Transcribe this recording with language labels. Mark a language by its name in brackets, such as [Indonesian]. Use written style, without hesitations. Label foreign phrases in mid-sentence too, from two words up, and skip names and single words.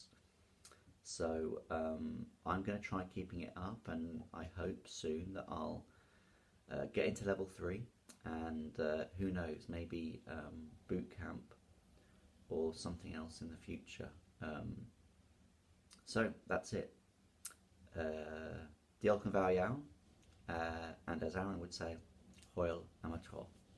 [English] So I'm going to try keeping it up, and I hope soon that I'll get into level 3, and who knows, maybe boot camp or something else in the future. So that's it. [Welsh] Diolch yn fawr iawn, [English] and as Aaron would say, [Welsh] hwyl am y tro.